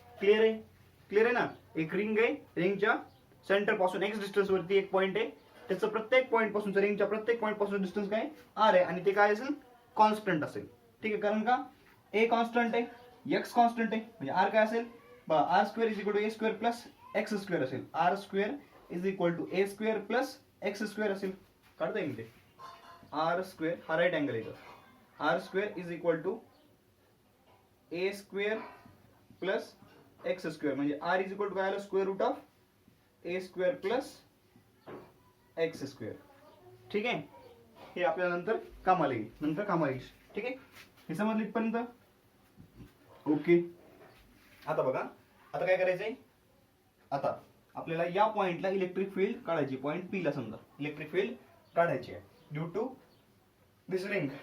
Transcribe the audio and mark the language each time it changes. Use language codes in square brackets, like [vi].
[mr] Clear आहे ना? एक रिंग आहे, रिंगच्या सेंटर पासून एक्स डिस्टन्स वरती एक पॉइंट आहे. त्याचं प्रत्येक पॉइंट पासून, रिंगच्या प्रत्येक पॉइंट पासून डिस्टन्स काय आर आहे, आणि ते काय असेल? कॉन्स्टंट असेल. ठीक आहे, कारण का ए कॉन्स्टंट आहे, एक्स कॉन्स्टंट आहे, म्हणजे आर काय असेल बघा, [en] r square is equal to a square plus x square [mr] असेल. [en] r square is equal to a square plus x square [mr] असेल. काढता येईल ते. आर स्क्वेअर हा राईट अँगल आहे. [en] r square is equal to a square plus x square, म्हणजे r is equal to [mr] काय आलं, [en] Square root of a square plus x square. [mr] ठीक आहे, हे आपल्याला नंतर कामाला येईल. ठीक आहे, हे समजलं इथपर्यंत. ओके, आता बघा, आता काय करायचंय, आता आपल्याला या पॉइंटला इलेक्ट्रिक फील्ड काढायची. पॉइंट पी ला समजा इलेक्ट्रिक फील्ड काढायची आहे [en] Due to this ring.